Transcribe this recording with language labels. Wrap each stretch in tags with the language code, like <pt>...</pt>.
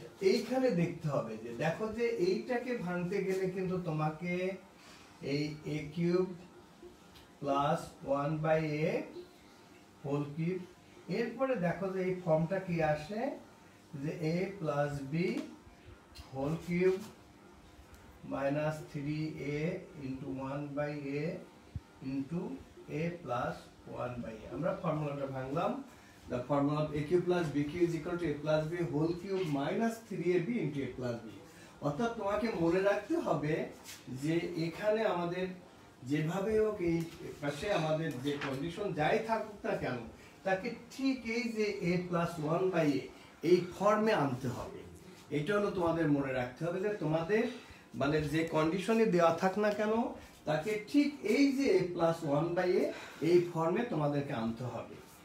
<bn>এইখানে দেখতে হবে যে দেখো যে এইটাকে ভাঙতে গেলে কিন্তু তোমাকে এই a cube plus 1/a whole cube, এরপরে দেখো যে এই ফর্মটা কি আসে যে a plus b whole cube minus 3a into 1/a into a plus 1/a। আমরা ফর্মুলাটা ভাঙলাম।</bn> <en>The formula of a cube plus b cube is equal to a plus b whole cube minus 3ab into a plus b।</en> <bn>অর্থাৎ তোমাকে মনে রাখতে হবে যে এখানে আমাদের যেভাবে হোক এই পাশে আমাদের যে কন্ডিশন যাই থাকুক না কেন তাকে ঠিক এই যে a plus 1/a এই ফর্মে আনতে হবে। এটা হলো তোমাদের মনে রাখতে হবে যে তোমাদের মানে যে কন্ডিশনে দেওয়া থাক না কেন তাকে ঠিক এই যে a plus 1/a এই ফর্মে তোমাদেরকে আনতে হবে।</bn>